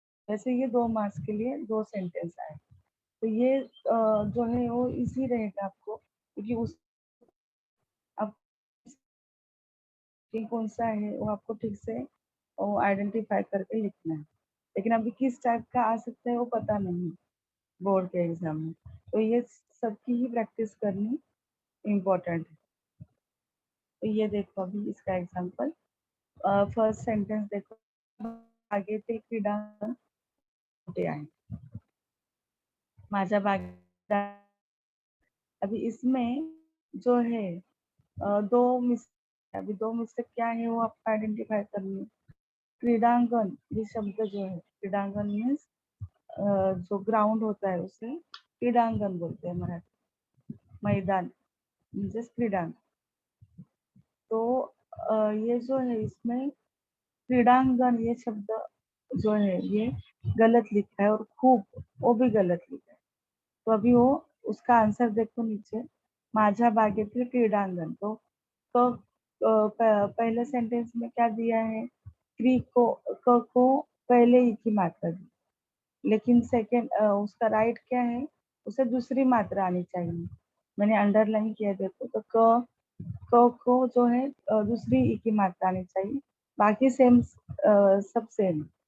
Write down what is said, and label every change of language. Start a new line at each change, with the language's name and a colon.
Hindi: वैसे ये 2 मार्क्स के लिए 2 सेंटेंस आए, तो ये जो है वो इजी रहेगा आपको, क्योंकि उस आप कौन सा है वो आपको ठीक से वो आइडेंटिफाई करके लिखना है। लेकिन अभी किस टाइप का आ सकता है वो पता नहीं बोर्ड के एग्जाम में, तो ये सबकी ही प्रैक्टिस करनी इम्पोर्टेंट है। तो ये देखो अभी इसका एग्जाम्पल, फर्स्ट सेंटेंस देखो,
Marathi: आगे ते क्रीडा कुठे आहे, माझ्या बागेत।
Hindi: अभी इसमें जो है दो मिस्टेक, अभी 2 मिस्टेक क्या है वो आपको आइडेंटिफाई करनी है। क्रीडांगन ये शब्द जो है, क्रीडांगन मीन्स जो ग्राउंड होता है उसे क्रीडांगन बोलते हैं मराठी,
Marathi: मैदान म्हणजेच क्रीडांगण।
Hindi: तो ये जो है इसमें क्रीडांगन ये शब्द जो है ये गलत लिखा है, और खूप वो भी गलत लिखा है। तो अभी वो उसका आंसर देखो नीचे,
Marathi: माझ्या बागेतील क्रीडांगण।
Hindi: तो पहले सेंटेंस में क्या दिया है, क्री को क को पहले ही की मात्रा दी, लेकिन सेकेंड उसका राइट क्या है, उसे दूसरी मात्रा आनी चाहिए। मैंने अंडरलाइन किया देखो, तो क को जो है दूसरी ई की मात्रा आनी चाहिए, बाकी सेम सब सेम।